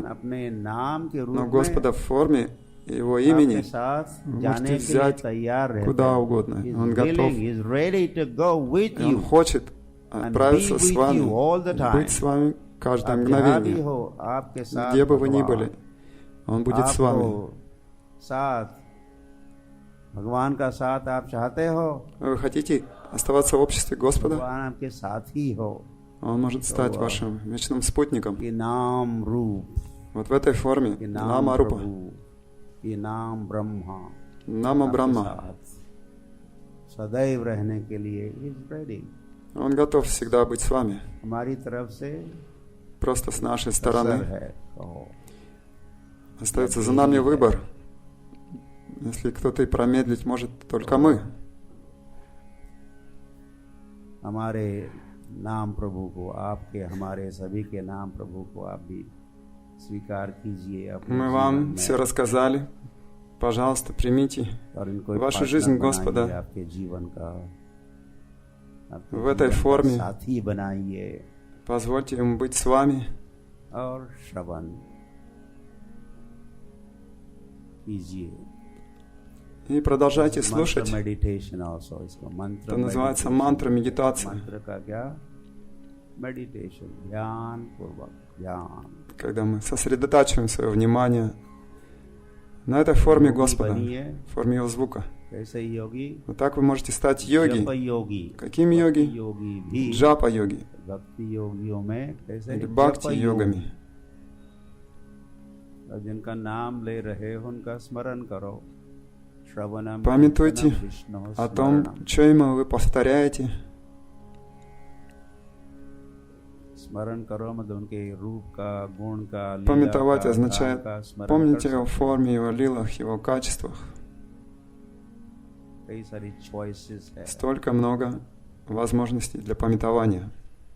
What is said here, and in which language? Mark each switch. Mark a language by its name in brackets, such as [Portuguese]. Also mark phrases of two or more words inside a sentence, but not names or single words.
[Hindi] भगवान अपने नाम के रूप [Russian] Но [Hindi] में [Russian] Господа в форме Его [Hindi] आपके [Russian] имени [Hindi] साथ [Russian] вы [Hindi] जाने [Russian] можете [Hindi] के लिए [Russian] взять [Hindi] तैयार रहते [Russian] куда [Hindi] हैं. [Russian] угодно. [English] He's [Russian] Он готов. [English] willing, he's ready to go with [Russian] И Он [English] you. [Russian] хочет [English] And [Russian] отправиться [English] be [Russian] с [English] with [Russian] вами, [English] you all the time. [Russian] быть с вами каждое [Hindi] आप जहाँ भी [Russian] мгновение. [Hindi] हो, आपके साथ [Russian] Где бы вы ни [Hindi] भगवान. [Russian] были, Он будет с вами. [Hindi] आपको साथ भगवान का साथ आप चाहते हो, [Russian] Вы хотите оставаться в обществе Господа? [Hindi] भगवान आपके साथ ही हो. [Russian] Он может стать вашим вечным спутником. [Hindi] ये नाम रूप, [Russian] Вот в этой форме [Hindi] ये नाम [Russian] Нама Рупа, [Hindi] प्रभु, ये नाम ब्रह्मा [Russian] Нама [Hindi] आपके [Russian] Брахма. [Hindi] साथ सदैव रहने के लिए [English] he is ready. [Russian] Он готов всегда быть с вами. [Hindi] हमारी तरफ से [Russian] Просто с нашей [Hindi] असर [Russian] стороны [Hindi] है. कहो. [Russian] остается за нами выбор. Если кто-то и промедлить может, только мы. [Hindi] हमारे नाम प्रभु को, आपके हमारे सभी के नाम प्रभु को आप भी स्वीकार कीजिए अपने [Russian] Мы [Hindi] जीवन [Russian] вам [Hindi] में. [Russian] все рассказали. Пожалуйста, примите [Hindi] और इनको [Russian] вашу [Hindi] पार्टनर [Russian] жизнь [Hindi] बनाइए [Russian] Господа. [Hindi] आपके जीवन का, आपके [Russian] В этой [Hindi] जीवन का [Russian] форме. [Hindi] साथी बनाइए. [Russian] Позвольте ему быть с вами. [Hindi] और श्रवण कीजिए. [Russian] И продолжайте [Hindi] मंत्र [Russian] слушать. [English] meditation also, [Hindi] इसको मंत्र [Russian] Это называется meditation. мантра медитация. [Hindi] मंत्र का क्या? मेडिटेशन, ध्यान पूर्वक ध्यान. [Russian] Когда мы сосредотачиваем свое внимание на этой форме [Hindi] योगी [Russian] Господа, [Hindi] बनिए. [Russian] в форме Его звука. [Hindi] कैसे योगी? [Russian] Вот так вы можете стать йоги. [Hindi] जप योगी. [Russian] Каким [Hindi] भक्ति [Russian] йоги? [Hindi] योगी भी. [Russian] Джапа-йоги. [Hindi] भक्ति योगियों में कैसे? [Russian] Или [Hindi] जप [Russian] бхакти-йогами. [Hindi] और जिनका नाम ले रहे हो उनका स्मरण करो. [Sanskrit] श्रवणम [Russian] Памятуйте [Sanskrit] कीर्तनम विष्णु [Russian] о том, [Sanskrit] स्मरणम. [Russian] что именно вы повторяете. [Hindi] स्मरण करो मतलब उनके रूप का, गुण का, लीला [Russian] Памятовать [Hindi] का, [Russian] означает [Hindi] धाम का स्मरण [Russian] помните [Hindi] कर [Russian] о [Hindi] सकते [Russian] форме, Его лилах, Его качествах. [Hindi] हो. कई सारी choices है. [Russian] Столько много возможностей для памятования.